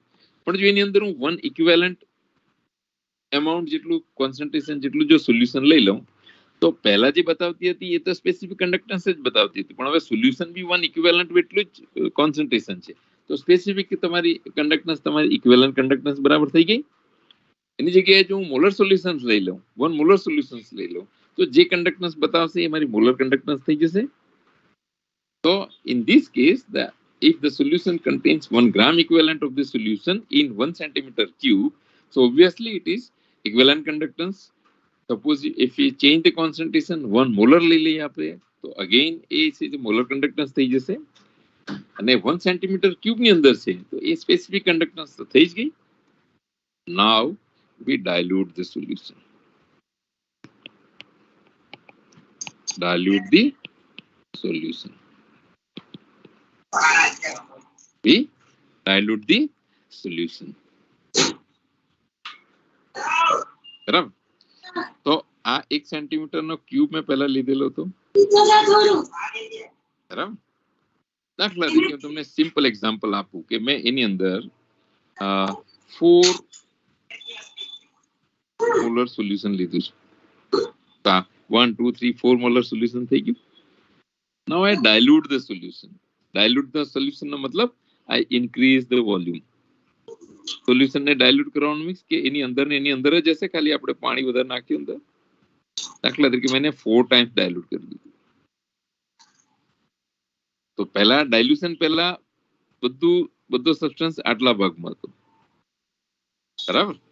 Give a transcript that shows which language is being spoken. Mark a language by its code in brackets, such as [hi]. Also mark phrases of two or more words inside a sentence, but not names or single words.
[gu] પણ જો એની અંદર હું 1 [en] equivalent amount [gu] જેટલું કોન્સન્ટ્રેશન જેટલું જો સોલ્યુશન લઈ લઉં તો પહેલા જે બતાવતી હતી એ તો [en] specific conductance [gu] જ બતાવતી હતી, પણ હવે [en] solution B 1 equivalent [gu] એટલું જ કોન્સન્ટ્રેશન છે. તો સ્પેસિફિક તમારી કન્ડક્ટન્સ તમારી [en] equivalent conductance [gu] બરાબર થઈ ગઈ. એની જગ્યાએ જો હું [en] molar solutions [gu] લઈ લઉં, 1 [en] molar solutions [gu] લઈ લઉં, તો જે કન્ડક્ટન્સ બતાવશે એ મારી [en] molar conductance [gu] થઈ જશે. [en] તો in this case if the solution contains 1 gram equivalent of the solution in 1 centimeter cube, so obviously it is equivalent conductance. Suppose if we change the concentration 1 molar [gu] લઈ લઈએ આપણે તો again એ છે [en] molar conductance [gu] થઈ જશે. અને 1 [en] centimeter cube [gu] ની અંદર છે તો એ [en] specific conductance [gu] તો થઈ જ ગઈ. [en] Now we dilute the solution. Dilute the solution. We dilute the solution. [gu] બરાબર? તો આ 1 સેન્ટીમીટર નો ક્યુબ મેં પહેલા લીધેલો હતો. બરાબર? દાખલા તરીકે હું તમને [en] simple example [gu] આપું કે મેં એની અંદર 4 [en] molar solution [gu] લીધું છે. 1 2 3 4 [en] molar solution [gu] થઈ ગયું. [en] Now I dilute the solution. Dilute the solution [gu] નો મતલબ [en] I increase the volume. [gu] સોલ્યુશન ને ડાયલ્યુટ કરવાનું મીન્સ કે એની અંદર જ હશે, ખાલી આપણે પાણી વધારે નાખ્યું અંદર. દાખલા તરીકે મેં 4 [en] times dilute [gu] કરી દીધું, તો પહેલા ડાયલ્યુશન પહેલા બધો સબસ્ટન્સ આટલા ભાગમાં હતો, બરાબર.